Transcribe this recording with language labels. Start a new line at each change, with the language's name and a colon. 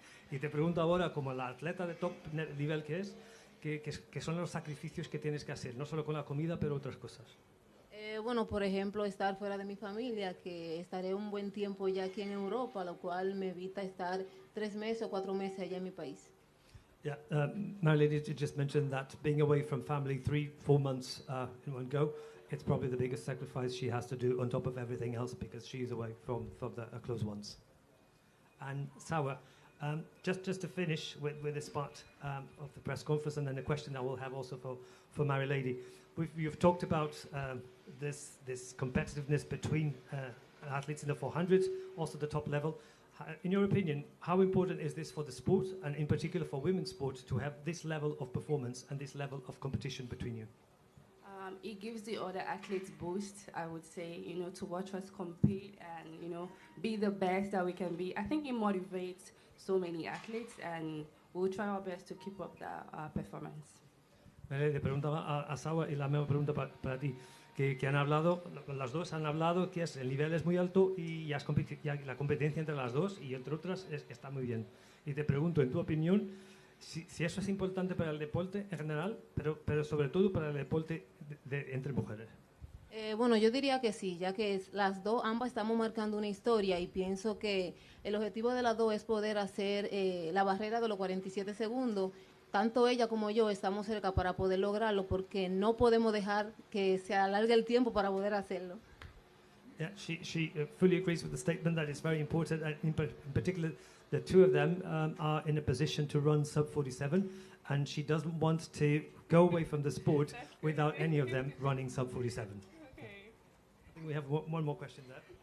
Spanish: Y te pregunto ahora, como la atleta de top nivel que es, ¿qué son los sacrificios que tienes que hacer? No solo con la comida, pero otras cosas. Bueno, por ejemplo, estar fuera de mi familia, que estaré un buen tiempo ya aquí en Europa, lo cual me evita estar 3 meses o 4 meses allá en mi país.
English: Yeah, Marileidy, you just mentioned that being away from family 3-4 months in one go, it's probably the biggest sacrifice she has to do on top of everything else because she's away from the close ones. And Salwa, just to finish with this part of the press conference, and then a question I will have also for Marileidy. You've talked about this competitiveness between athletes in the 400, also the top level. In your opinion, how important is this for the sport, and in particular for women's sport, to have this level of performance and this level of competition between you? It gives the other athletes boost, I would say, to watch us compete and, be the best that we can be. I think it motivates so many athletes, and we'll try our best to keep up the performance.
Spanish: Le preguntaba a Salwa, y la misma pregunta para ti, que han hablado, las dos han hablado que el nivel es muy alto y ya la competencia entre las dos y entre otras está muy bien. Y te pregunto, en tu opinión, si eso es importante para el deporte en general, pero sobre todo para el deporte entre mujeres. Bueno, yo diría que sí, ya que ambas estamos marcando una historia y pienso que el objetivo de las dos es poder hacer la barrera de los 47 segundos. Tanto ella como yo estamos cerca para poder lograrlo porque no podemos dejar que se alargue el tiempo para poder hacerlo.
English: Yeah, she fully agrees with the statement that it's very important, and in particular, the two of them are in a position to run sub 47, and she doesn't want to go away from the sport without any of them running sub 47. Okay. I think we have one more question there.